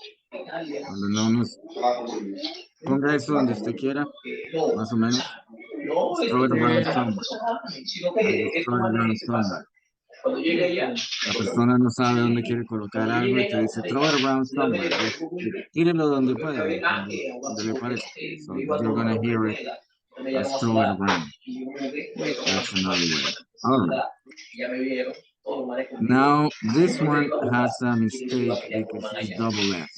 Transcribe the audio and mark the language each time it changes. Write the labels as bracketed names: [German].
[Spanish] Cuando no nos ponga eso donde usted quiera, más o menos. [English] Just throw it around somewhere. I just throw it around somewhere. [Spanish] La persona no sabe dónde quiere colocar algo y te dice [English] throw it around somewhere. [Spanish] Just tírelo donde pueda, donde le parezca. [English] So you're gonna hear it as throw it around. That's another way. All right. Now, this one has a mistake because it's double F.